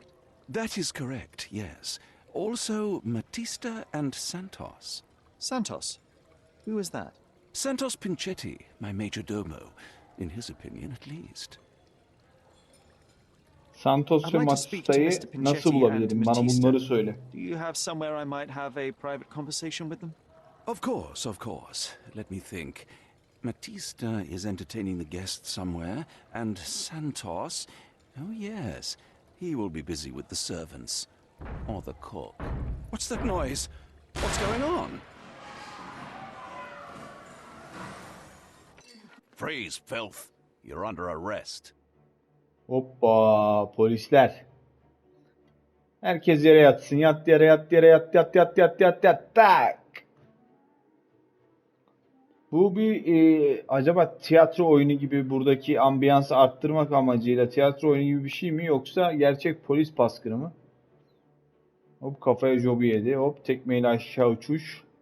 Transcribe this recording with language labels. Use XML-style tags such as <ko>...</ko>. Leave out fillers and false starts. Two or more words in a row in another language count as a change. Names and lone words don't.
<en>That is correct, yes. Also, Matista and Santos. Santos. Who is that? Santos Pinchetti, my major domo. In his opinion, at least. Santos I'd ve like to speak to</en> <tr>Matista'yı Mr. Pinchetti nasıl bulabilirim?</tr> <en>and</en> <tr>Bana Matista. bunları söyle.</tr> <en>Do you have somewhere I might have a private conversation with them? Of course, of course. Let me think. Matista is entertaining the guests somewhere, and Santos... Oh, yes. He will be busy with the servants. Or the cook. What's that noise? What's going on? Freeze, filth. You're under arrest.</en> <tr>Hoppa, polisler. Herkes yere yatsın. Yat yere, yat yere, yat yat yat yat yat yat tak. Bu bir acaba tiyatro oyunu gibi, buradaki ambiyansı arttırmak amacıyla tiyatro oyunu gibi bir şey mi, yoksa gerçek polis baskını mı? Hop, kafaya jobu yedi. Hop, tekmeyle aşağı uçuş.</tr>